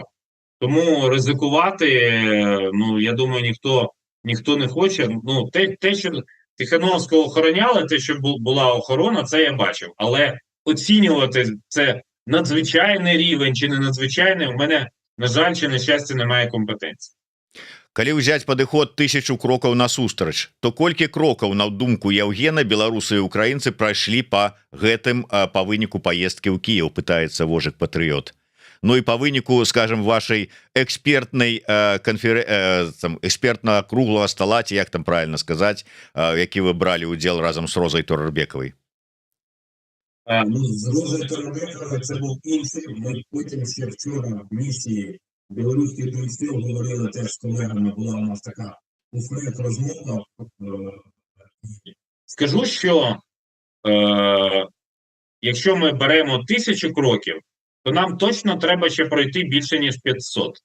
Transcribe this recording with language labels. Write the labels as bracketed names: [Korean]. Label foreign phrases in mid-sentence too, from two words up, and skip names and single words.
[Ukrainian] Тому ризикувати, я думаю, ніхто не хоче. Те, що Тихановського охороняли, те, що була охорона, це я бачив. Але оцінювати це надзвичайний рівень чи не надзвичайний, у мене, на жаль, чи на щастя, немає компетенції. [Belarusian] Калі ўзяць падыход 1000 крокаў насустрач, то колькі крокаў, на думку Яўгена, беларусы і украінцы прайшлі па выніку паездкі ў Кіеў, пытаецца Вожык Патрыёт. Ну і па выніку, скажем, вашай экспертна [Russian] круглого стола, [Belarusian] ці як там правильно сказаць, які вы бралі ўдзел разам з Розай Турарбекавай? [Ukrainian] З Розою Турарбековою це був інший. Ми потім ще вчора в місії білоруських туристів говорили теж з колегами, була у нас така розмова. Скажу, що якщо ми беремо 1000 кроків, то нам точно треба ще пройти більше, ніж 500.